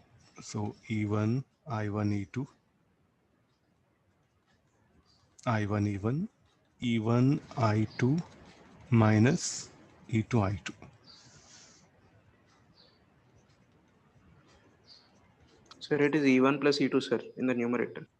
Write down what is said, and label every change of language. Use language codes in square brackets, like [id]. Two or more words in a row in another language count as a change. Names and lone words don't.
[en] So E1, I1, E2, I1, E1, E1, I2 minus E2, I2. Sir, it is E1 plus E2, sir, in the numerator.